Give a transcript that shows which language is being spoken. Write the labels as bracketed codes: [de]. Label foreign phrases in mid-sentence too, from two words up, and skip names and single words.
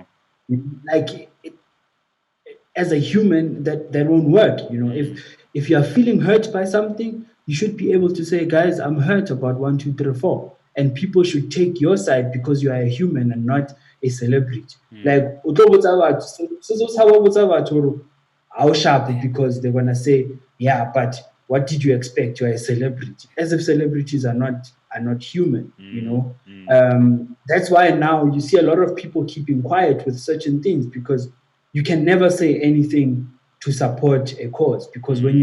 [en] Like, as a human, that won't work. Mm. If you are feeling hurt by something, you should be able to say, guys, I'm hurt about 1, 2, 3, 4, and people should take your side because you are a human and not a celebrity. Mm. Like, [st] o tlo botsa batho, se tlo tshaba ho botsa batho hore [en] how sharp, because they're gonna say, yeah, but what did you expect? You're a celebrity, as if celebrities are not human. Mm. Mm. That's why now you see a lot of people keeping quiet with certain things, because you can never say anything to support a cause, because when you